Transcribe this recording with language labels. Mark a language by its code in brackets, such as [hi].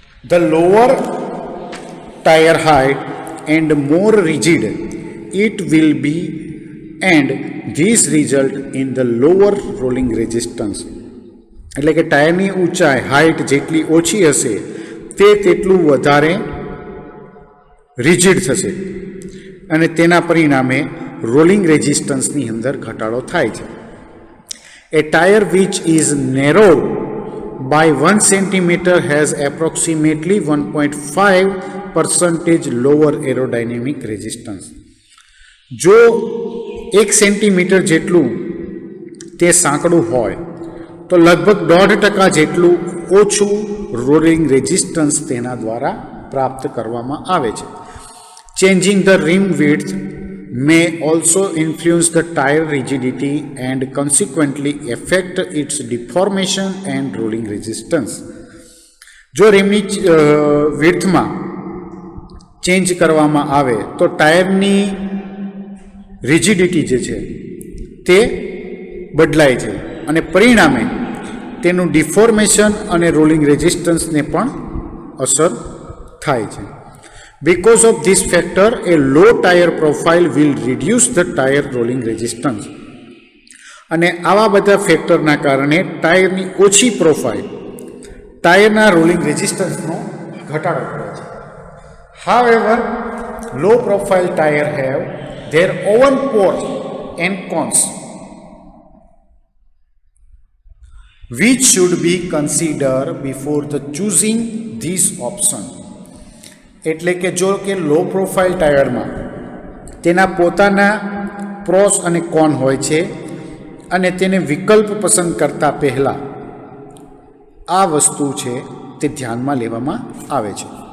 [en] The lower tyre height and more rigid it will be and this result in the lower rolling resistance. [gu] એટલે કે ટાયરની ઊંચાઈ height જેટલી ઓછી હશે તે તેટલું વધારે રિજિડ થશે અને તેના પરિણામે રોલિંગ રેઝિસ્ટન્સની અંદર ઘટાડો થાય છે. [en] A tire which is narrowed by 1 cm has approximately 1.5% lower aerodynamic resistance. [gu] જો 1 સેન્ટીમીટર જેટલું તે સાંકડું હોય તો લગભગ 1.5% જેટલું ઓછું રોલિંગ રેઝિસ્ટન્સ તેના દ્વારા પ્રાપ્ત કરવામાં આવે છે. [en] Changing the rim width may also influence the tire rigidity and consequently affect its deformation and rolling resistance. [gu] જો રિમની વિડ્થમાં ચેન્જ કરવામાં આવે તો ટાયરની રિજિડિટી જે છે તે બદલાય છે અને પરિણામે તેનું ડિફોર્મેશન અને રોલિંગ રેઝિસ્ટન્સને પણ અસર થાય છે. [en] Because of this factor, a low tire profile will reduce the tire rolling resistance. [gu] અને આવા બધા ફેક્ટરના કારણે ટાયરની ઓછી પ્રોફાઇલ ટાયરના રોલિંગ રેઝિસ્ટન્સનો ઘટાડો કરે છે. [en] However, low profile tire have their own pros and cons, which should be considered before the choosing this option. [gu] એટલે કે જો કે લો પ્રોફાઇલ ટાયરમાં તેના પોતાના પ્રોસ અને કોન હોય છે અને તેને વિકલ્પ પસંદ કરતાં પહેલાં આ વસ્તુ છે તે ધ્યાનમાં લેવામાં આવે છે.